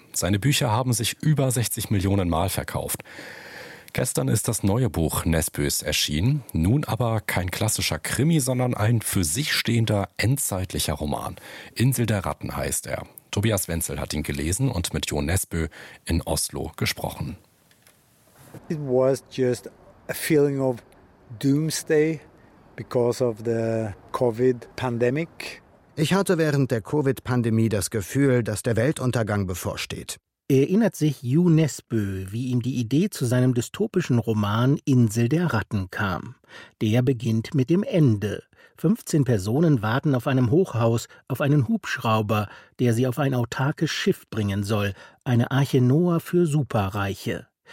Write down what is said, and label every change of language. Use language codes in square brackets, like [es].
[de] Seine Bücher haben sich über 60 Millionen Mal verkauft. Gestern ist das neue Buch Nesbøs erschienen, nun aber kein klassischer Krimi, sondern ein für sich stehender endzeitlicher Roman. Insel der Ratten heißt er. Tobias Wenzel hat ihn gelesen und mit Jo Nesbø in Oslo gesprochen. [en] It was just a feeling of doomsday because of the COVID pandemic. [de] Ich hatte während der Covid-Pandemie das Gefühl, dass der Weltuntergang bevorsteht. Erinnert sich Yu Nesbø, wie ihm die Idee zu seinem dystopischen Roman Insel der Ratten kam. Der beginnt mit dem Ende. 15 Personen warten auf einem Hochhaus, auf einen Hubschrauber, der sie auf ein autarkes Schiff bringen soll, eine Arche Noah für Superreiche.